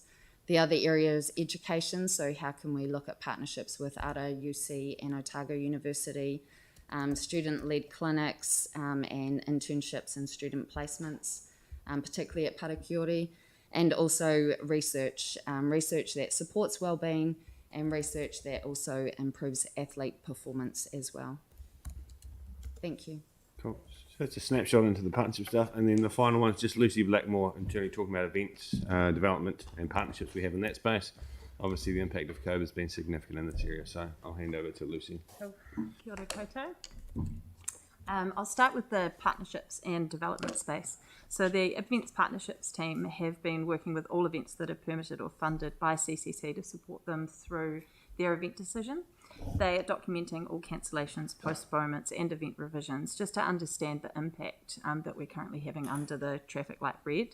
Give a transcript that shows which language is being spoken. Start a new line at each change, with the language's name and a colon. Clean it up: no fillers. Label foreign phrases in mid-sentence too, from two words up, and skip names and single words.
English: The other area is education, so how can we look at partnerships with ARA, UC and Otago University, student-led clinics and internships and student placements, particularly at Parakiori, and also research that supports wellbeing and research that also improves athlete performance as well. Thank you. Cool. So that's a snapshot into the partnership stuff. And then the final one is just Lucy Blackmore in terms of talking about events, development and partnerships we have in that space. Obviously, the impact of COVID has been significant in this area, so I'll hand over to Lucy. Cool.
Māori: Kia ora koutou.
English: I'll start with the partnerships and development space. So the events partnerships team have been working with all events that are permitted or funded by CCC to support them through their event decision. They are documenting all cancellations, postponements and event revisions just to understand the impact that we're currently having under the traffic light red.